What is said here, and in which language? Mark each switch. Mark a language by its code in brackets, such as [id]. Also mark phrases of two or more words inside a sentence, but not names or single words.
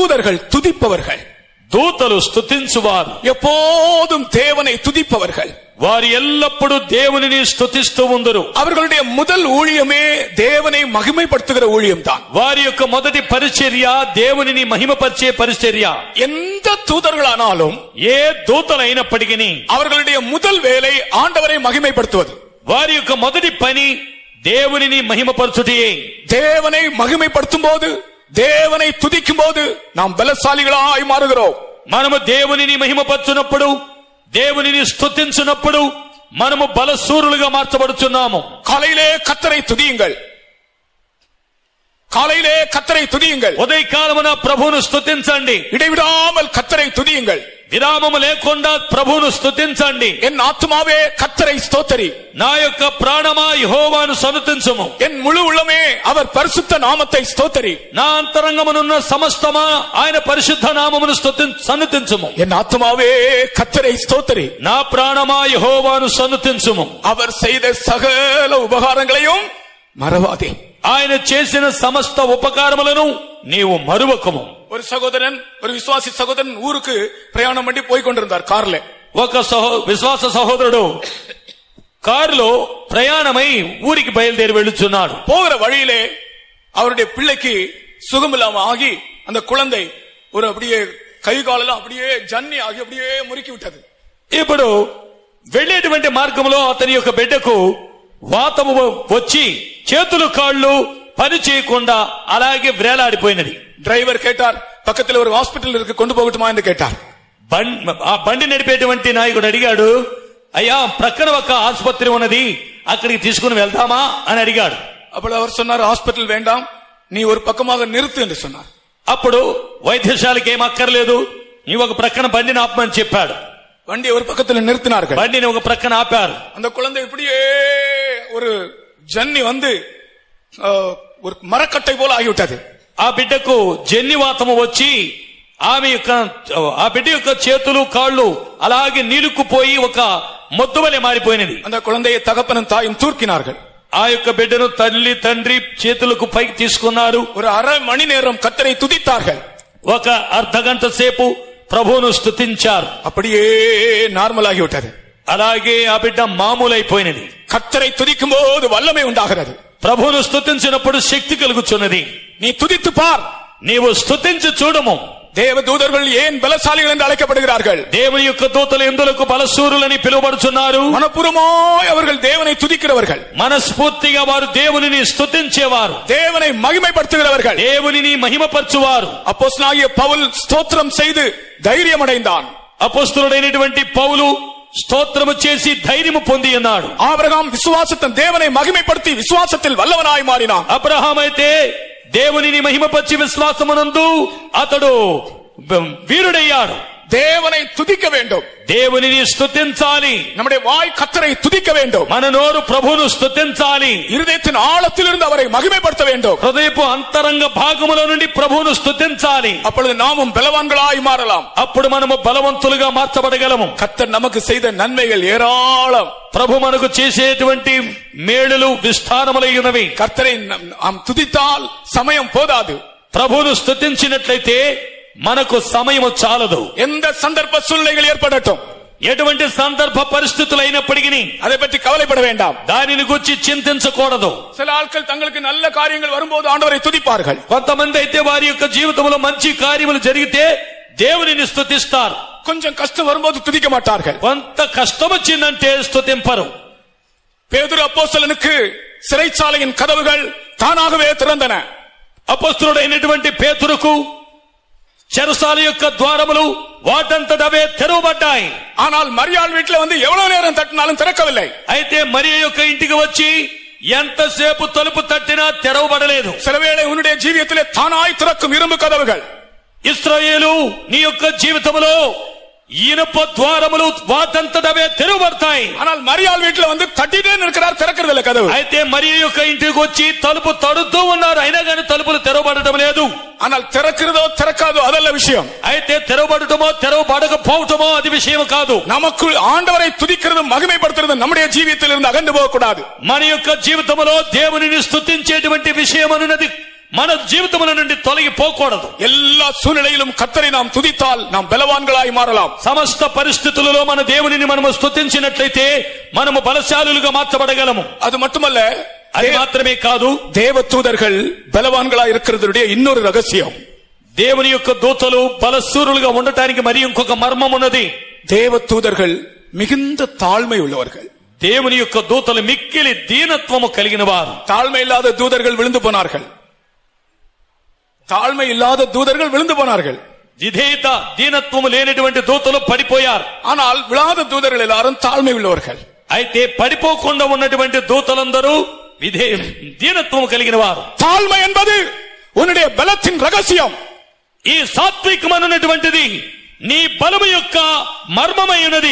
[ta] தூதர்கள் துதிப்பவர்கள். [te] దూతలు స్తుతించువారు [ta] எப்போதும் தேவனை துதிப்பவர்கள் [te] వారు ఎల్లప్పుడూ దేవునిని స్తుతిస్తూ ఉందరు. [ta] அவர்களுடைய முதல் ஊழியமே தேவனை மகிமைப்படுத்துகிற ஊழியம் தான். [te] వారి యొక్క మొదటి పరిచర్య దేవునిని మహిమపరిచే పరిచర్య. [ta] எந்த தூதர்களானாலும் [te] ఏ దూతలైనప్పటికీ [ta] அவர்களுடைய முதல் வேலை ஆண்டவரை மகிமைப்படுத்துவது. [te] వారి యొక్క మొదటి పని దేవునిని మహిమపరచుటయే. [ta] தேவனை மகிமைப்படுத்தும் போது, தேவனை துதிக்கும் போது நாம் பலசாலிகளாய் மாறுகிறோம். [te] మనము దేవునిని మహిమపరచునప్పుడు, దేవునిని స్తుతించునప్పుడు మనము బలశూరులుగా మార్చబడుచున్నాము. [ta] காலையிலே கர்த்தரை துதியுங்கள், காலையிலே கர்த்தரை துதியுங்கள். [te] ఉదయకాలమున ప్రభువును స్తుతించండి. [ta] இடைவிடாமல் கர்த்தரை துதியுங்கள். [te] విరామము లేకుండా ప్రభువును స్తుతించండి. [ta] என் ஆத்துமாவே கர்த்தரை ஸ்தோத்திரி. [te] నా యొక్క ప్రాణమా యెహోవాను సన్నుతించుము. [ta] என் முழு உள்ளமே அவர் பரிசுத்த நாமத்தை ஸ்தோத்திரி. [te] నా అంతరంగమునున్న సమస్తమా ఆయన పరిశుద్ధ నామమును సన్నుతించుము. [ta] என் ஆத்துமாவே கர்த்தரை ஸ்தோத்திரி. [te] నా ప్రాణమా యెహోవాను సన్నుతించుము. [ta] அவர் செய்த சகல உபகாரங்களையும் மறவாதே. [te] ఆయన చేసిన సమస్త ఉపకారములను నీవు మరువకము. [ta] ஒரு சகோதரன், ஒரு விசுவாசி சகோதரன் ஊருக்கு பிரயாணம் பண்ணி போய் கொண்டிருந்தார் கார்ல. [te] ఒక విశ్వాస సహోదరుడు కారులో ప్రయాణమై ఊరికి బయలుదేరి వెళ్ళుచున్నాడు. [ta] போகிற வழியிலே அவருடைய பிள்ளைக்கு சுகமில்லாம ஆகி அந்த குழந்தை ஒரு அப்படியே கை காலெல்லாம் அப்படியே ஜன்னி ஆகி அப்படியே முறுக்கி விட்டது. [te] ఇప్పుడు వెళ్ళేటువంటి మార్గంలో అతని యొక్క బిడ్డకు వాతము వచ్చి చేతులు కాళ్ళు పని చేయకుండా అలాగే వేలాడిపోయినది. [ta] டிரைவர் கேட்டார், பக்கத்தில் ஒரு ஹாஸ்பிட்டல் இருக்கு, கொண்டு போகட்டுமா என்று கேட்டார். [te] ఆ బండి నడిపేటువంటి నాయకుడు అడిగాడు, అయ్యా ప్రక్కన ఒక ఆసుపత్రి ఉన్నది, అక్కడికి తీసుకుని వెళ్దామా అని అడిగాడు. [ta] అప్పుడు அவர் சொன்னார், హాస్పిటల్ வேண்டாம், நீ ஒரு பக்கமாக நிறுத்து என்று சொன்னார். [te] అప్పుడు వైద్యశాలకి ఏం అక్కర్లేదు, నీ ఒక ప్రక్కన బండిని ఆపమని చెప్పాడు. [ta] வண்டி ஒரு பக்கத்தில் நிறுத்தினார்கள். [te] బండిని ఒక ప్రక్కన ఆపారు. [ta] அந்த குழந்தை இப்படியே ஒரு ஜன்னி வந்து ஒரு மரக்கட்டை போல ஆகிவிட்டது. [te] ఆ బిడ్డకు జన్నివాతము వచ్చి ఆ బిడ్డ యొక్క చేతులు కాళ్ళు అలాగే నీలుక్కుపోయి ఒక మొద్దువలే మారిపోయినది. [ta] அந்த குழந்தையை தகப்பனும் தாயும் தூக்கினார்கள். [te] ఆ యొక్క బిడ్డను తల్లి తండ్రి చేతులకు పైకి తీసుకున్నారు. [ta] ஒரு அரை மணி நேரம் கர்த்தரை துதித்தார்கள். [te] ఒక అర్ధ గంట సేపు ప్రభువును స్తుతించారు. [ta] அப்படியே நார்மல் ஆகிவிட்டது. [te] అలాగే ఆ బిడ్డ మామూలైపోయినది. [ta] கர்த்தரை துதிக்கும் போது வல்லமை உண்டாகிறது. [te] ప్రభువును స్తుతించినప్పుడు శక్తి కలుగుచున్నది. [ta] நீ துதித்து பார், [te] నీవు స్తుతించి చూడము. [ta] தேவ தூதர்கள் ஏன் பலசாலிகள் என்று அழைக்கப்படுகிறார்கள்? [te] దేవుని యొక్క దూతలు ఎందులకు బలశూరులని పిలువబడుచున్నారు? [ta] மனப்பூர்வமாய் அவர்கள் தேவனை துதிக்கிறவர்கள், [te] మనస్ఫూర్తిగా వారు దేవునిని స్తుతించేవారు, [ta] தேவனை மகிமைப்படுத்துகிறவர்கள், [te] దేవునిని మహిమపరచువారు. [ta] அப்போஸ்தலனாகிய பவுல் ஸ்தோத்திரம் செய்து தைரியம் அடைந்தான். [te] అపొస్తలుడైనటువంటి పౌలు స్తోత్రము చేసి ధైర్యము పొంది ఉన్నాడు. [ta] ஆபிரகாம் விசுவாசத்தின் தேவனை மகிமைப்படுத்தி விசுவாசத்தில் வல்லவனாய் மாறினான். [te] అబ్రహాము అయితే దేవునిని మహిమపరిచి విశ్వాసమునందు అతడు వీరుడయ్యాడు. [ta] தேவனை துதிக்க வேண்டும், [te] దేవునిని స్తుతించాలి. [ta] நம்முடைய வாய் கர்த்தரை துதிக்க வேண்டும், [te] మన నోరు ప్రభువును స్తుతించాలి. [ta] இருதயத்தின் ஆழத்திலிருந்து அவரை மகிமைப்படுத்த வேண்டும். [te] హృదయపు అంతరంగ భాగముల నుండి ప్రభువును స్తుతించాలి. [ta] அப்பொழுது நாமும் பலவான்களாய் மாறலாம். [te] అప్పుడు మనము బలవంతులుగా మార్చబడగలము. [ta] கர்த்தர் நமக்கு செய்த நன்மைகள் ஏராளம். [te] ప్రభు మనకు చేసేటువంటి మేలులు విస్తారములై ఉన్నవి. [ta] கர்த்தரை நாம் துதித்தால் சமயம் போதாது. [te] ప్రభువును స్తుతించినట్లయితే మనకు సమయము చాలదు. [ta] எந்த சந்தர்ப்ப சூழ்நிலைகள் ஏற்படட்டும், [te] ఎటువంటి సందర్భ పరిస్థితులు అయినప్పటికీ [ta] அதை பற்றி கவலைப்பட வேண்டாம். [te] దానిని గురించి చింతించకూడదు. [ta] சில ஆட்கள் தங்களுக்கு நல்ல காரியங்கள் வரும்போது ஆண்டவரை துதிப்பார்கள். [te] కొంతమంది అయితే వారి యొక్క జీవితంలో మంచి కార్యములు జరిగితే దేవునిని స్తుతిస్తారు. [ta] கொஞ்சம் கஷ்டம் வரும்போது துதிக்க மாட்டார்கள். [te] కొంత కష్టం వచ్చిందంటే స్తుతింపరు. [ta] பேதுரு அப்போஸ்தலனுக்கு சிறைச்சாலையின் கதவுகள் தானாகவே திறந்தன. [te] అపొస్తలుడైనటువంటి పేతురుకు చెరసాల యొక్క ద్వారములు వాటంతటవే తెరవబడ్డాయి. [ta] ஆனால் மரியாள் வீட்டில் வந்து எவ்வளவு நேரம் தட்டினாலும் திறக்கவில்லை. [te] అయితే మరియ యొక్క ఇంటికి వచ్చి ఎంతసేపు తలుపు తట్టినా తెరవబడలేదు. [ta] சிலவேளை உன்னுடைய ஜீவியத்திலே தானாய் திறக்கும் இரும்பு கதவுகள், [te] ఇశ్రాయేలు నీ యొక్క జీవితంలో ఇనుప ద్వారములు వాటంతటవే తెరవబడతాయి. [ta] ஆனால் மரியாள் வீட்டில் வந்து தட்டிட்டே இருக்கிறார், திறக்கிறது இல்லை கதவு. [te] అయితే మరియ యొక్క ఇంటికి వచ్చి తలుపు తడుతూ ఉన్నారు, అయినా కానీ తలుపులు తెరవబడటం లేదు. [ta] ஆனால் திறக்கிறதோ திறக்காதோ அதல்ல விஷயம். [te] అయితే తెరవబడటమో తెరవబడకపోవటమో అది విషయం కాదు. [ta] நமக்குள் ஆண்டவரை துதிக்கிறதும் மகிமைப்படுத்துறதும் நம்முடைய ஜீவியத்தில் இருந்து அகன்று போகக்கூடாது. [te] మన యొక్క జీవితంలో దేవునిని స్తుతించేటువంటి విషయం అనున్నది మన జీవితముల నుండి తొలగిపోకూడదు. [ta] எல்லா சூழ்நிலையிலும் கர்த்தரை நாம் துதித்தால் நாம் பலவான்களாய் மாறலாம். [te] సమస్త పరిస్థితులలో మన దేవునిని మనము స్తుతించినట్లయితే మనము బలశాలులుగా మార్చబడగలము. [ta] அது மட்டுமல்ல, [te] అది మాత్రమే కాదు, [ta] தேவதூதர்கள் பலவான்களாய் இருக்கிறதுடைய இன்னொரு ரகசியம். [te] దేవుని యొక్క దూతలు బలశూరులుగా ఉండటానికి మరి ఇంకొక మర్మం ఉన్నది. [ta] தேவதூதர்கள் மிகுந்த தாழ்மை உள்ளவர்கள். [te] దేవుని యొక్క దూతలు మిక్కిలి దీనత్వము కలిగిన వారు. [ta] தாழ்மை இல்லாத தூதர்கள் விழுந்து போனார்கள். தாழ்மை இல்லாத தூதர்கள் விழுந்து போனார்கள். [te] విధేయత దీనత్వము లేనటువంటి దూతలు పడిపోయారు. [ta] ஆனால் விழாத தூதர்கள் எல்லாரும் தாழ்மை உள்ளவர்கள். [te] అయితే పడిపోకుండా ఉన్నటువంటి దూతలందరూ దీనత్వము కలిగిన వారు. [ta] தாழ்மை என்பது உன்னுடைய பலத்தின் ரகசியம். [te] ఈ సాత్వికమైనటువంటిది నీ బలము యొక్క మర్మమైనది.